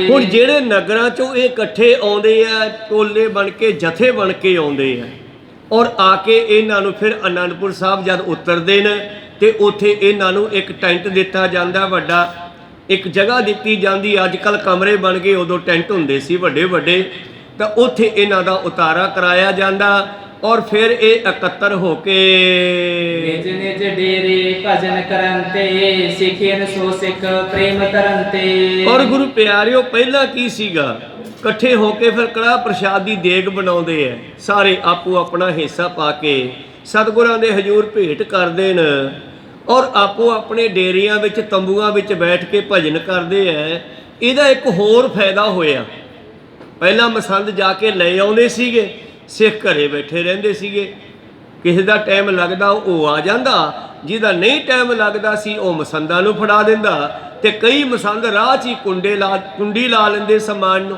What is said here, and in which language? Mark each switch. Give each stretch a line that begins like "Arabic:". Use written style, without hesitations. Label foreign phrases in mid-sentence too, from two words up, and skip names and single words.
Punjabi: ਹੁਣ ਜਿਹੜੇ ਨਗਰਾਂ ਚੋਂ ਇਹ ਇਕੱਠੇ ਆਉਂਦੇ ਆ, ਟੋਲੇ ਬਣ ਕੇ, ਜਥੇ ਬਣ ਕੇ ਆਉਂਦੇ ਆ, ਔਰ ਆ ਕੇ ਇਹਨਾਂ ਨੂੰ ਫਿਰ ਅਨੰਦਪੁਰ ਸਾਹਿਬ ਜਦ ਉਤਰਦੇ ਨੇ ਤੇ ਉੱਥੇ ਇਹਨਾਂ ਨੂੰ ਇੱਕ ਟੈਂਟ ਦਿੱਤਾ ਜਾਂਦਾ ਵੱਡਾ, ਇੱਕ ਜਗ੍ਹਾ ਦਿੱਤੀ ਜਾਂਦੀ। ਅੱਜ ਕੱਲ੍ਹ ਕਮਰੇ ਬਣ ਗਏ, ਉਦੋਂ ਟੈਂਟ ਹੁੰਦੇ ਸੀ ਵੱਡੇ ਵੱਡੇ। ਤਾਂ ਉੱਥੇ ਇਹਨਾਂ ਦਾ ਉਤਾਰਾ ਕਰਾਇਆ ਜਾਂਦਾ। ਔਰ ਫਿਰ ਯੇ ਇਕੱਟਤਰ ਹੋਕੇ
Braj: निज निज डेरे भजन करंते सिखियन सो सिख प्रेम तरंते।
Punjabi: और गुरु प्यारिਓ ਪਹਿਲਾਂ ਕੀ ਸੀਗਾ, ਇਕੱਠੇ ਹੋ ਕੇ ਫਿਰ ਕੜਾਹ ਪ੍ਰਸ਼ਾਦ ਦੀ ਦੇਗ ਬਣਾਉਂਦੇ ਐ, ਸਾਰੇ ਆਪੋ ਆਪਣਾ ਹਿੱਸਾ ਪਾ ਕੇ ਸਤਿਗੁਰਾਂ ਦੇ ਹਜ਼ੂਰ ਭੇਟ ਕਰਦੇ ਨੇ ਔਰ ਆਪੋ ਆਪਣੇ ਡੇਰਿਆਂ ਵਿੱਚ ਤੰਬੂਆਂ ਵਿੱਚ ਬੈਠ ਕੇ ਭਜਨ ਕਰਦੇ ਐ। ਇਹਦਾ ਇੱਕ ਹੋਰ ਫਾਇਦਾ ਹੋਇਆ, ਪਹਿਲਾਂ ਮਸੰਦ ਜਾ ਕੇ ਲੈ ਆਉਂਦੇ ਸੀਗੇ, ਸਿੱਖ ਘਰੇ ਬੈਠੇ ਰਹਿੰਦੇ ਸੀਗੇ, ਕਿਸੇ ਦਾ ਟਾਈਮ ਲੱਗਦਾ ਉਹ ਆ ਜਾਂਦਾ, ਜਿਹਦਾ ਨਹੀਂ ਟਾਈਮ ਲੱਗਦਾ ਸੀ ਉਹ ਮਸੰਦਾਂ ਨੂੰ ਫੜਾ ਦਿੰਦਾ, ਤੇ ਕਈ ਮਸੰਦ ਰਾਹ 'ਚ ਹੀ ਕੁੰਡੀ ਲਾ ਲੈਂਦੇ ਸਮਾਨ ਨੂੰ।